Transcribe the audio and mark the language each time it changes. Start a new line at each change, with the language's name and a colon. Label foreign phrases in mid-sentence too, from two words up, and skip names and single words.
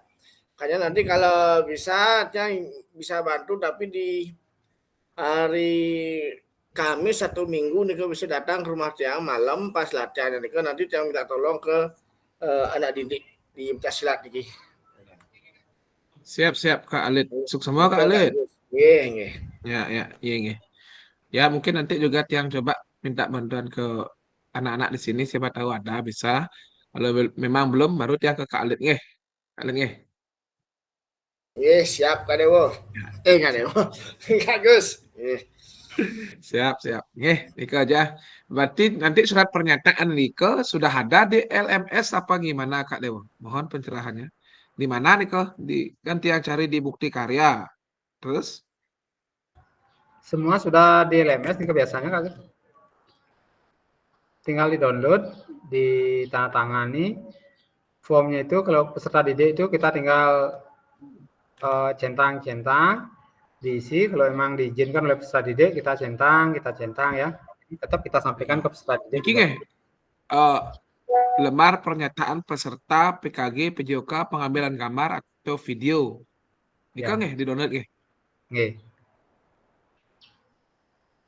Indonesian: Kayaknya nanti kalau bisa yang bisa bantu, tapi di hari Kamis 1 minggu Niko bisa datang ke rumah Tiang malam pas latihan Niko, nanti Tiang minta tolong ke anak didik di Pencaksilat Niki. Siap Kak Alit. Sukses semua Kak Alit. Iya. Ya. Ya, mungkin nanti juga yang coba minta bantuan ke anak-anak di sini, siapa tahu ada bisa. Kalau memang belum baru dia ke Kak Alit nggih. Kak Alit nggih. Siap Kak Dewo. Kak Dewo. Kak Gus. Siap. Nggih, itu aja. Berarti nanti surat pernyataan Niko sudah ada di LMS apa gimana Kak Dewo? Mohon pencerahannya. Di mana Niko? Kan yang cari di bukti karya. Terus? Semua sudah di LMS nih biasanya Kak. Tinggal di-download, ditandatangani. Formnya itu kalau peserta didik itu kita tinggal centang, diisi. Kalau memang diizinkan oleh peserta didik kita centang ya. Tetap kita sampaikan ke peserta didik. Nggih. Lembar pernyataan peserta PKG PJOK pengambilan gambar atau video. Niko nggih di-download nggih. Nggih.